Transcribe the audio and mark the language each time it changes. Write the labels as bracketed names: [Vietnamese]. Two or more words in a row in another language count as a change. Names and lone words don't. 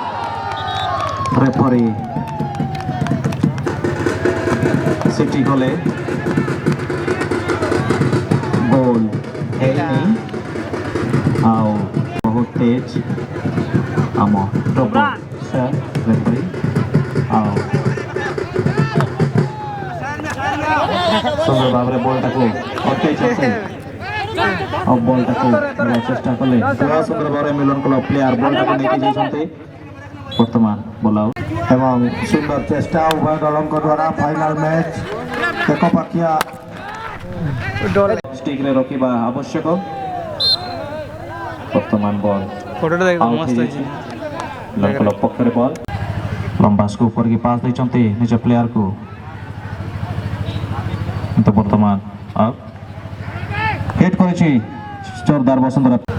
[Odia] ରେଫରୀ ସିଟି ଗଲେ ଗୋଲ୍ ହେଇନି ଆଉ ବହୁତ ତେଜ ଆମ ଟପ୍ ସାର୍ ରେଫରୀ ଆଉ ସୁନ୍ଦର ଭାବରେ ବଲ୍ଟାକୁ ଅଟକେଇଛନ୍ତି ଆଉ ବଲ୍ଟାକୁ ଚେଷ୍ଟା କଲେ। ସୁନ୍ଦର ଭାବରେ ମିଲନ କ୍ଲବ ପ୍ଲେୟାର ବଲ୍ଟାକୁ ନେଇକି ଯାଇଛନ୍ତି। ବର୍ତ୍ତମାନ ବଲ୍ ଆଉଟ୍ ଏବଂ ସୁନ୍ଦର ଚେଷ୍ଟା ଉଭୟ দলଙ୍କ দ্বারা [English] final match [Odia] একপাখিয়া ଷ୍ଟିକ୍ରେ ରଖିବା ଆବଶ୍ୟକ। ବର୍ତ୍ତମାନ ବଲ୍ କ୍ଲବ ପକ୍ଷରେ ବଲ୍ ଲମ୍ବା ସ୍କୋପ କରିକି ପାସ୍ ଦେଇଛନ୍ତି ନିଜ ପ୍ଲେୟାରକୁ କିନ୍ତୁ ବର୍ତ୍ତମାନ ହିଟ୍ କରିଛି ଜୋରଦାର ବସୁନ୍ଧରା।